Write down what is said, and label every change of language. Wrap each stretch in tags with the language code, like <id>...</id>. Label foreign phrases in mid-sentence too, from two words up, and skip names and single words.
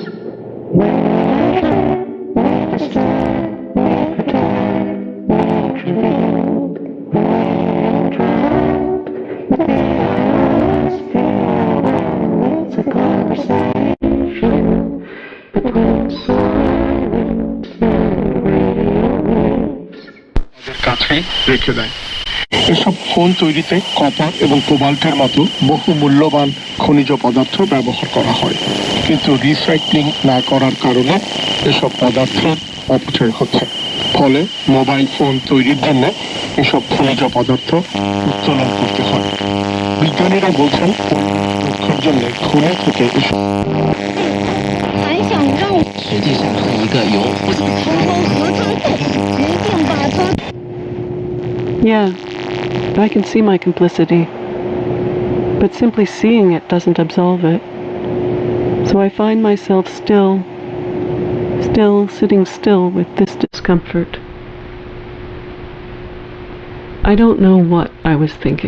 <en>When we measure, we disturb, we perturb, we intervene. When we interrupt with the ionosphere, well, it's a conversation between solar winds and radio waves.</en> <bn>কাছেই রেখে দেয়। এসব ফোন তৈরিতে কপার এবং কোবাল্টের মতো বহু মূল্যবান খনিজ পদার্থ ব্যবহার করা হয়, কিন্তু রিসাইক্লিং না করার কারণে এসব পদার্থের অপচয় হচ্ছে। ফলে মোবাইল ফোন তৈরির জন্য এসব খনিজ পদার্থ উত্তোলন করতে হয়। বিজ্ঞানীরা বলছেন রক্ষার জন্য খনি থেকে এসব</bn> <zh>还想让我实际上是一个由偷偷和他斗，决定把他。</zh> <en>Yeah, I can see my complicity. But simply seeing it doesn't absolve it. So I find myself still sitting still with this discomfort. I don't know what I was thinking.</en>